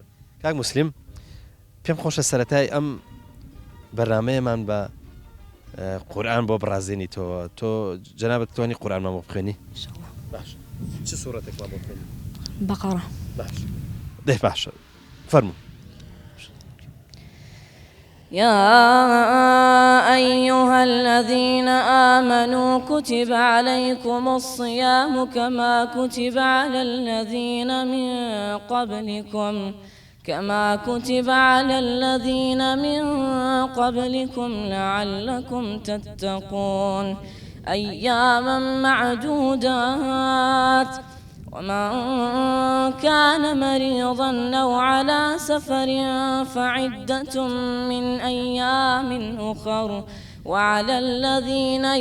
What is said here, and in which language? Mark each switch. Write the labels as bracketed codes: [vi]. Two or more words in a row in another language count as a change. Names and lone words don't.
[ckb] کاک مسلیم پێم خۆشە سەرەتای ئەم بەرنامەیەمان بە قورئان بۆ بڕازێنیتەوە. تۆ جەنابەت توانی قورئانمان بۆ بخوێنی؟ [ar] ئینشاءڵڵا. [ckb] باشە. چ سوورەتێکمان بۆ بخوێنی؟ بەقەرە. باشە. دەی باشە. فەرموو. [ar] يا أيها الذين آمنوا كتب عليكم الصيام كما كتب على الذين من قبلكم لعلكم تتقون أياما معدودات ومن كان مريضا أو على سفر فعدة من أيام أخر وعلى الذين